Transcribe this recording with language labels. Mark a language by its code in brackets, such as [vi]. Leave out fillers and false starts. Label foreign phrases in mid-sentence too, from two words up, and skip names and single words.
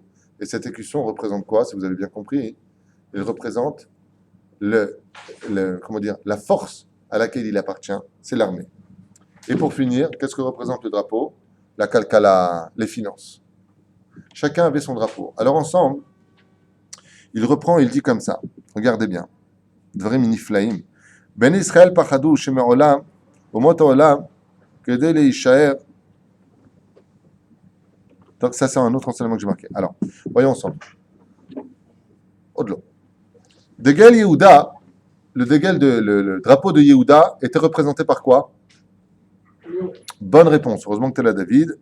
[fr] Et cet écusson représente quoi, si vous avez bien compris? Il représente la force à laquelle il appartient, c'est l'armée. Et pour finir, qu'est-ce que représente le drapeau? La kalkala, les finances. Chacun avait son drapeau. Alors ensemble, il reprend et il dit comme ça. Regardez bien. [he] דברים נפלאים. בן ישראל פחדו שמי עולם, אומות עולם, כדי להישאר. [fr] Donc ça c'est un autre enseignement que j'ai marqué. Alors, voyons ensemble. Au-delà. Dégel Yehuda, le drapeau de Yehuda était représenté par quoi? Bonne réponse. Heureusement que tu es là, David.